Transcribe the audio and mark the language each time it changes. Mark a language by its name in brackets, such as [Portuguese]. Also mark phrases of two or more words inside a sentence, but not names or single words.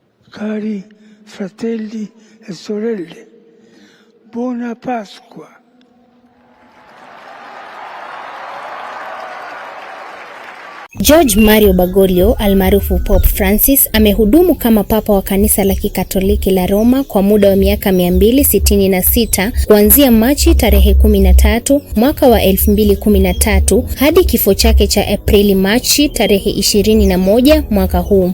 [Italian] Cari fratelli e sorelle, buona Pasqua. [Swahili] George Mario Bergoglio almaarufu Pope Francis amehudumu kama papa wa kanisa la Kikatoliki la Roma kwa muda wa miaka 266 kuanzia Machi tarehe 13 mwaka wa 2013 hadi kifo chake cha Aprili Machi tarehe 21 mwaka huu.